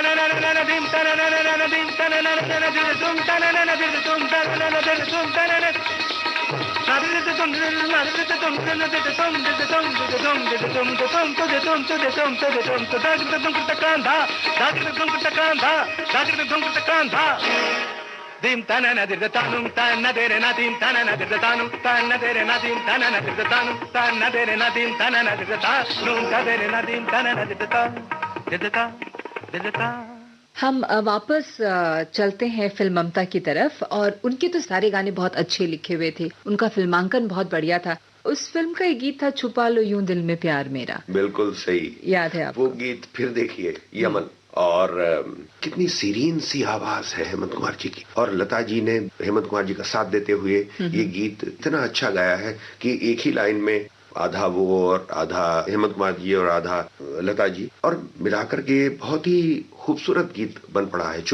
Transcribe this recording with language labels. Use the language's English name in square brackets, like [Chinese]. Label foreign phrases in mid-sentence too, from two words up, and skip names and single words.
[Hindi] नदीम तन नदीम तन तुम तन नदीम तुम तन तुम तन dim tana nadir tanum tana dere nadim tana nadir tanum tana dere nadim tana nadir tanum tana dere nadim tana nadir tanum tana dere nadim tana nadir हम वापस चलते हैं फिल्म ममता की तरफ और उनके तो सारे गाने बहुत अच्छे लिखे हुए थे, उनका फिल्मांकन बहुत बढ़िया था। उस फिल्म का एक गीत था छुपा लो यूं दिल में प्यार मेरा। बिल्कुल सही याद है आपको? वो गीत फिर देखिए, यमन और कितनी सीरीन सी आवाज है हेमंत कुमार जी की, और लता जी ने हेमंत कुमार जी का साथ देते हुए ये गीत इतना अच्छा गाया है कि एक ही लाइन में आधा वो और आधा हेमंत कुमार जी और आधा लता जी, और मिलाकर के बहुत ही खूबसूरत गीत बन पड़ा है।